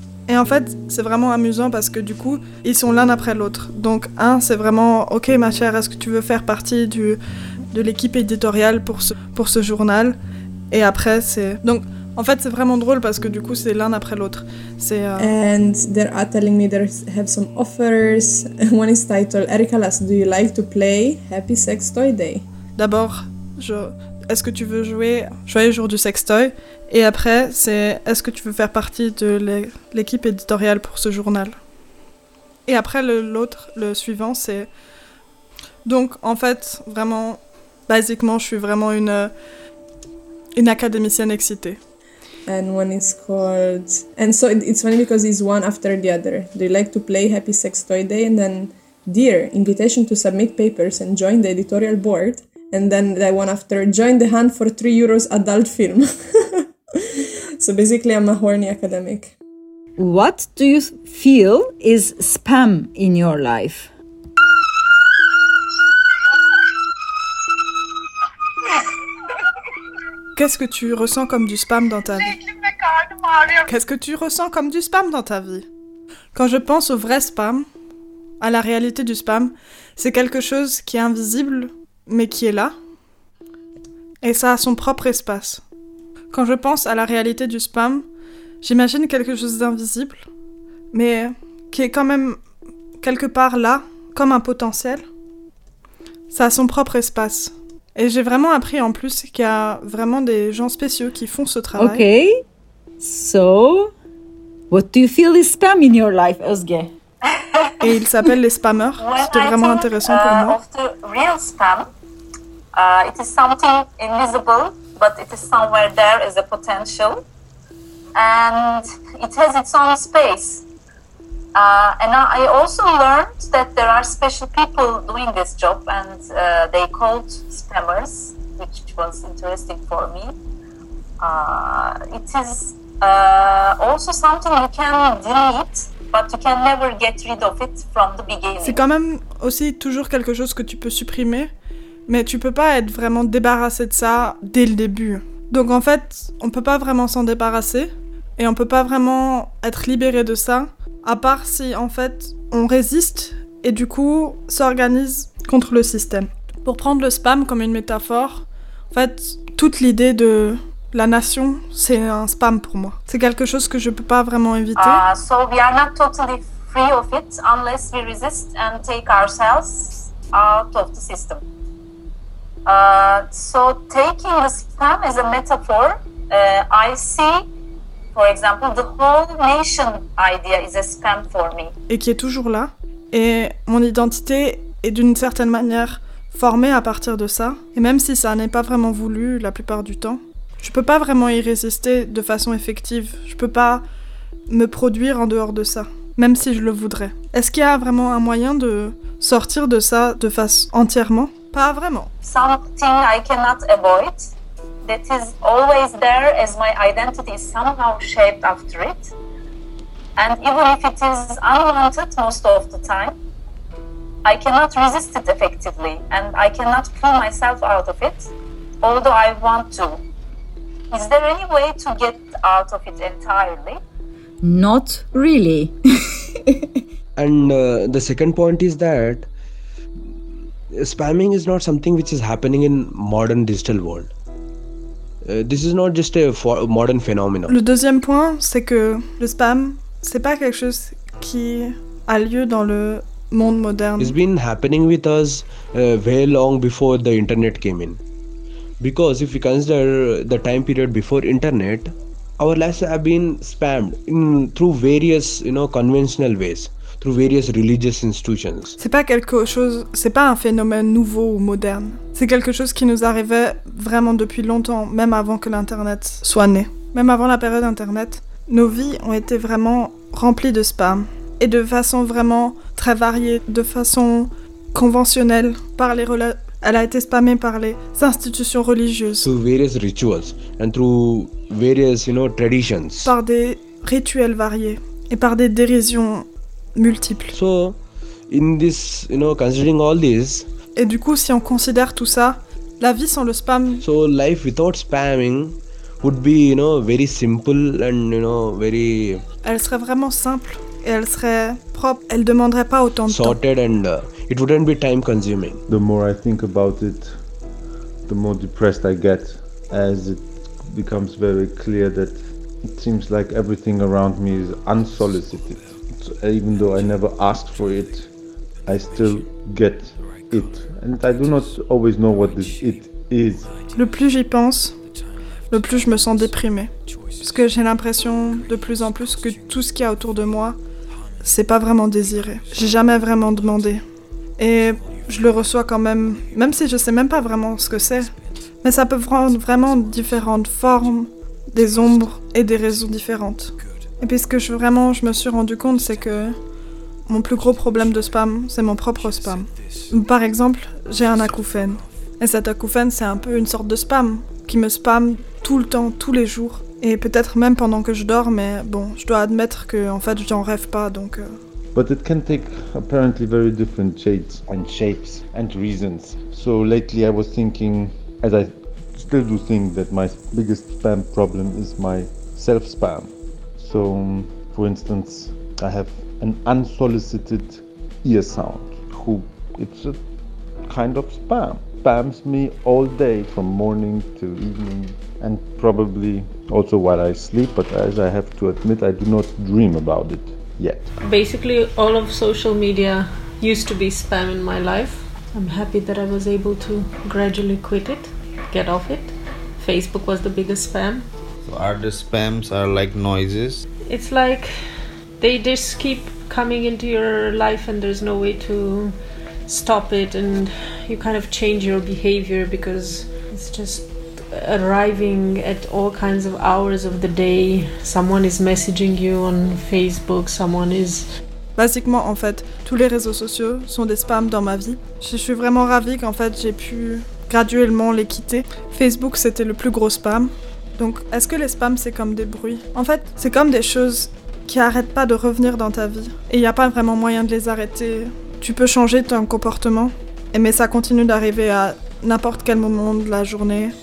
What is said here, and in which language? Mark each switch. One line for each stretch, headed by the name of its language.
French: Et en fait, c'est vraiment amusant parce que du coup, ils sont l'un après l'autre. Donc un, c'est vraiment, ok ma chère, est-ce que tu veux faire partie de l'équipe éditoriale pour ce journal? Et après, c'est... Donc, en fait, c'est vraiment drôle parce que du coup, c'est l'un après l'autre. C'est,
English: And they are telling me they have some offers. One is titled, Erika Lass, do you like to play Happy Sex Toy Day?
French: D'abord, est-ce que tu veux jouer Joyeux Jour du Sex Toy? Et après, c'est, est-ce que tu veux faire partie de l'équipe éditoriale pour ce journal? Et après, le suivant, c'est... Donc, en fait, vraiment, basiquement, je suis vraiment une académicienne excitée.
English: And one is called... And so it's funny because it's one after the other. Do you like to play Happy Sex Toy Day? And then, dear, invitation to submit papers and join the editorial board. And then that one after, join the hunt for €3 adult film. So basically, I'm a horny academic. What do you feel is spam in your life?
French: Qu'est-ce que tu ressens comme du spam dans ta vie? Qu'est-ce que tu ressens comme du spam dans ta vie? Quand je pense au vrai spam, à la réalité du spam, c'est quelque chose qui est invisible, mais qui est là. Et ça a son propre espace. Quand je pense à la réalité du spam, j'imagine quelque chose d'invisible, mais qui est quand même quelque part là, comme un potentiel. Ça a son propre espace. Et j'ai vraiment appris en plus qu'il y a vraiment des gens spéciaux qui font ce travail.
English: Ok, so, what do you feel is spam in your life, Özge?
French: Et ils s'appellent les spammers, c'était vraiment intéressant pour moi.
English: Of the real spam, it is something invisible, but it is somewhere there as a potential. And it has its own space. And I also learned that there are special people doing this job, and they called spammers, which was interesting for me. It is also something you can delete, but you can never get rid of it from the beginning.
French: C'est quand même aussi toujours quelque chose que tu peux supprimer, mais tu peux pas être vraiment débarrassé de ça dès le début. Donc en fait, on peut pas vraiment s'en débarrasser, et on peut pas vraiment être libéré de ça. À part si, en fait, on résiste et du coup, s'organise contre le système. Pour prendre le spam comme une métaphore, en fait, toute l'idée de la nation, c'est un spam pour moi. C'est quelque chose que je peux pas vraiment éviter.
English: So we are not totally free of it unless we resist and take ourselves out of the system. So taking the spam as a metaphor, I see... For example, the whole nation idea is a spam for me.
French: Et qui est toujours là. Et mon identité est d'une certaine manière formée à partir de ça. Et même si ça n'est pas vraiment voulu la plupart du temps, je peux pas vraiment y résister de façon effective. Je peux pas me produire en dehors de ça, même si je le voudrais. Est-ce qu'il y a vraiment un moyen de sortir de ça de façon entièrement? Pas vraiment.
English: Something I cannot avoid. That is always there as my identity is somehow shaped after it. And even if it is unwanted most of the time, I cannot resist it effectively and I cannot pull myself out of it, although I want to. Is there any way to get out of it entirely? Not really. And the second point is that spamming is not something which is happening in modern digital world. This is not just a modern phenomenon.
French: Le deuxième point, c'est que le spam, c'est pas quelque chose qui a lieu dans le monde moderne.
English: It's been happening with us way long before the internet came in. Because if we consider the time period before internet, our lives have been spammed through various, you know, conventional ways, through various religious institutions.
French: C'est pas quelque chose, c'est pas un phénomène nouveau ou moderne. C'est quelque chose qui nous arrivait vraiment depuis longtemps, même avant que l'internet soit né. Même avant la période internet, nos vies ont été vraiment remplies de spam et de façon vraiment très variée, de façon conventionnelle par les elle a été spammée par les institutions religieuses.
English: Through various rituals and through various, you know, traditions.
French: Par des rituels variés et par des dérisions multiples.
English: So, in this, you know, considering all this.
French: Et du coup, si on considère tout ça, la vie sans le spam.
English: So life without spamming would be, you know, very simple and, you know, very...
French: Elle serait vraiment simple et elle serait propre. Elle demanderait pas autant de
English: sorted
French: temps.
English: Sorted and it wouldn't be time consuming. The more I think about it, the more depressed I get as it becomes very clear that it seems like everything around me is unsolicited. So even though I never asked for it, I still get it. And I do not always know what this it is.
French: Le plus j'y pense, le plus je me sens déprimée. Parce que j'ai l'impression de plus en plus que tout ce qu'il y a autour de moi, c'est pas vraiment désiré. J'ai jamais vraiment demandé. Et je le reçois quand même, même si je sais même pas vraiment ce que c'est. Mais ça peut prendre vraiment différentes formes, des ombres et des raisons différentes. Et puis ce que je me suis rendu compte, c'est que mon plus gros problème de spam, c'est mon propre spam. Par exemple, j'ai un acouphène. Et cet acouphène, c'est un peu une sorte de spam, qui me spam tout le temps, tous les jours. Et peut-être même pendant que je dors, mais bon, je dois admettre que en fait, j'en rêve pas, donc...
English: But it can take apparently very different shades and shapes and reasons. So lately I was thinking, as I still do think that my biggest spam problem is my self-spam. So, for instance, I have an unsolicited ear sound, who, it's a kind of spam. Spams me all day from morning to evening and probably also while I sleep, but as I have to admit, I do not dream about it yet. Basically, all of social media used to be spam in my life. I'm happy that I was able to gradually quit it, get off it. Facebook was the biggest spam. So are the spams are like noises? It's like they just keep coming into your life and there's no way to stop it, and you kind of change your behavior because it's just arriving at all kinds of hours of the day. Someone is messaging you on Facebook, someone is...
French: Basiquement, en fait, tous les réseaux sociaux sont des spams dans ma vie. Je suis vraiment ravie qu'en fait, j'ai pu graduellement les quitter. Facebook, c'était le plus gros spam. Donc, est-ce que les spams, c'est comme des bruits? En fait, c'est comme des choses qui n'arrêtent pas de revenir dans ta vie. Et il n'y a pas vraiment moyen de les arrêter. Tu peux changer ton comportement, mais ça continue d'arriver à n'importe quel moment de la journée.